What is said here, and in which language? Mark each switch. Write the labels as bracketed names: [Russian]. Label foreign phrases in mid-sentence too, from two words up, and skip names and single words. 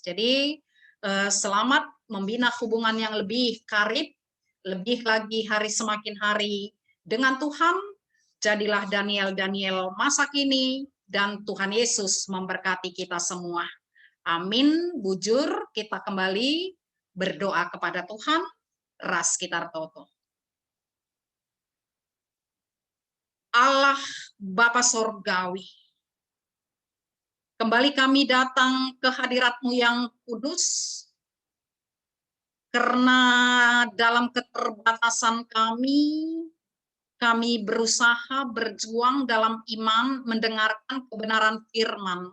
[Indonesian] Jadi selamat membina hubungan yang lebih karib, lebih lagi hari semakin hari dengan Tuhan. Jadilah Daniel masa kini, dan Tuhan Yesus memberkati kita semua. Amin. Bujur, kita kembali berdoa kepada Tuhan. [Batak Karo] Ras kita toto. [Indonesian] Allah Bapa Sorgawi, kembali kami datang ke hadirat-Mu yang kudus, karena dalam keterbatasan kami berusaha berjuang dalam iman mendengarkan kebenaran firman.